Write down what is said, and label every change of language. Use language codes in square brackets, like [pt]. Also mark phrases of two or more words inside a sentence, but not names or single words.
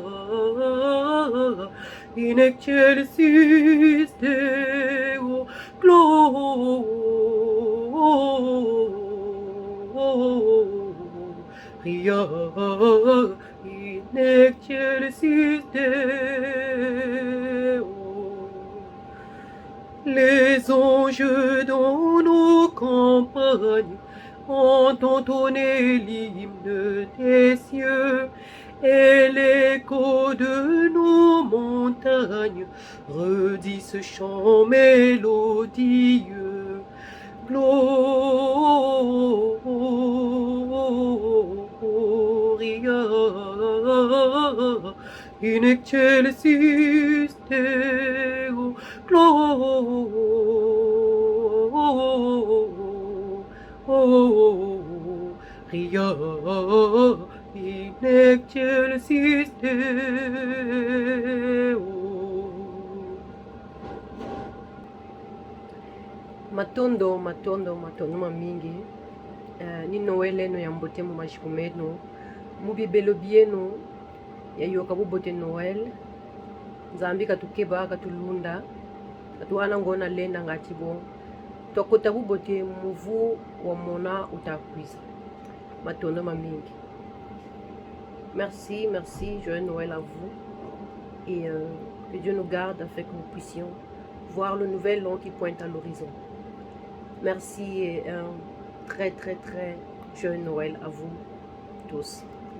[la] in excelsis Deo Gloria in excelsis Deo. [fr] Les anges dans nos campagnes ont entonné l'hymne des cieux et l'écho de nos montagnes redit ce chant mélodieux. [la] Gloria in excelsis Deo. Gloria in excelsis Deo. [kg] Matondo mamingi ni Noel eno ya mbote mu mashiku meno mu bibelo bieno ya yoka bubote Noel nzambi katukeba katulunda katuana ngona lenda ngati bon tokota bubote muvu wa mona utakwiza matondo mamingi. [fr] Merci, joyeux Noël à vous et que Dieu nous garde afin que nous puissions voir le nouvel an qui pointe à l'horizon. Merci et un très joyeux Noël à vous tous.